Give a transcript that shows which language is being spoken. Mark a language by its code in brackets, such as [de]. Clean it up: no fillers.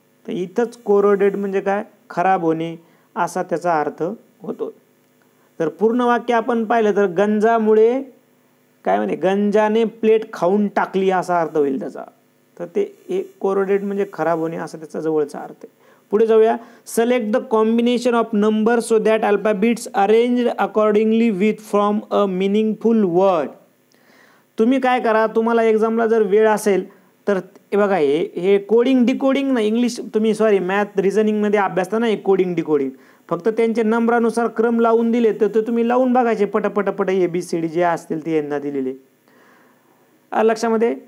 [mr] तर इथंच कोरोडेड म्हणजे काय, खराब होणे असा त्याचा अर्थ होतो. तर पूर्ण वाक्य आपण पाहिलं तर गंजामुळे काय म्हणे, गंजाने प्लेट खाऊन टाकली असा अर्थ होईल त्याचा. तर ते एक कोरोडेड म्हणजे खराब होणे असा त्याचा जवळचा अर्थ आहे. पुढे जाऊया. [en] Select the combination of number so that alphabets arranged accordingly with from a meaningful word. [mr] तुम्ही काय करा, तुम्हाला एक्झामला जर वेळ असेल तर हे बघा, हे कोडिंग डिकोडिंग ना, इंग्लिश तुम्ही सॉरी मॅथ रिझनिंगमध्ये अभ्यासता ना, हे कोडिंग डिकोडिंग, फक्त त्यांचे नंबरानुसार क्रम लावून दिले तर ते तुम्ही लावून बघायचे पटपट ABCD जे असतील ते यांना दिलेले लक्षामध्ये.